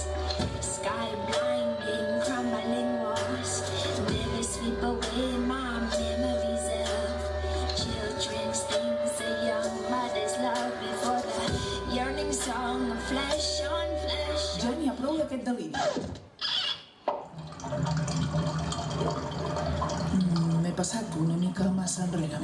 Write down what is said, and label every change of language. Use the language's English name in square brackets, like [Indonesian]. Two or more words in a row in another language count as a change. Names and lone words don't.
[English] Sky blinding, crumbling walls. Never sweep away my memories of children's things, a young mother's love before the yearning song of flesh on flesh. [Catalan] Ja n'hi ha prou d'aquest deliri. M'he passat una mica massa enrere.